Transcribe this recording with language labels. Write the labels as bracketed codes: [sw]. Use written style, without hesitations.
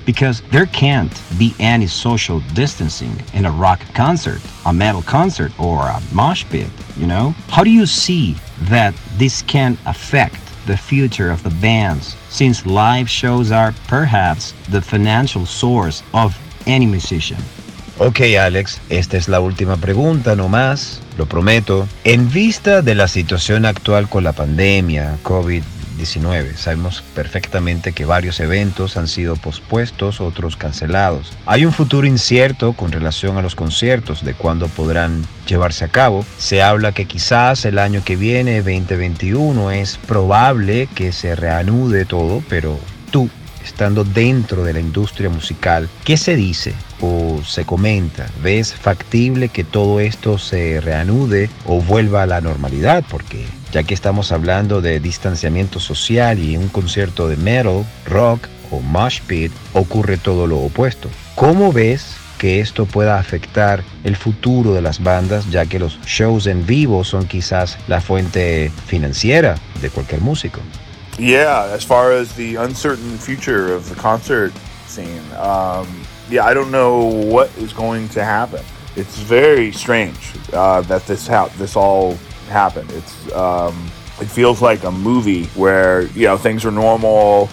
[en] Because there can't be any social distancing in a rock concert, a metal concert, or a mosh pit, you know? How do you see that this can affect the future of the bands, since live shows are perhaps the financial source of any musician? [es] Ok, Alex, esta es la última pregunta, no más, lo prometo. En vista de la situación actual con la pandemia, COVID-19, sabemos perfectamente que varios eventos han sido pospuestos, otros cancelados. Hay un futuro incierto con relación a los conciertos, de cuándo podrán llevarse a cabo. Se habla que quizás el año que viene, 2021, es probable que se reanude todo, pero tú, estando dentro de la industria musical, ¿qué se dice o se comenta? ¿Ves factible que todo esto se reanude o vuelva a la normalidad? Porque ya que estamos hablando de distanciamiento social y un concierto de metal, rock o mosh pit, ocurre todo lo opuesto. ¿Cómo ves que esto pueda afectar el futuro de las bandas, ya que los shows en vivo son quizás la fuente financiera de cualquier músico? [en] Yeah, as far as the uncertain future of the concert scene, I don't know what is going to happen. It's very strange that this all happened. It feels like a movie where, you know, things are normal.